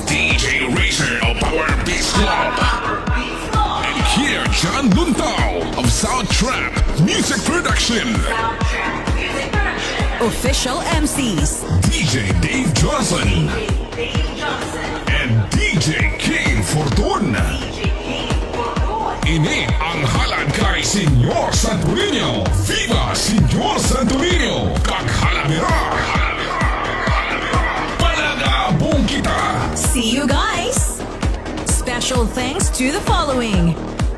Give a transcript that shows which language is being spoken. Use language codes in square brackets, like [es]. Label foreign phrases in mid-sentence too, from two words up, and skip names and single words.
[en] DJ Racer of Power Beats Club. And here, John Luntao of Soundtrap Music Production. Official MCs. DJ Dave Johnson. And DJ King Fortuna. [war] Ini ang halad kay Senyor Santueño. Viva Senyor Santueño! Kaghalabira! Palagabong kita! [en] See you guys. Special thanks to the following: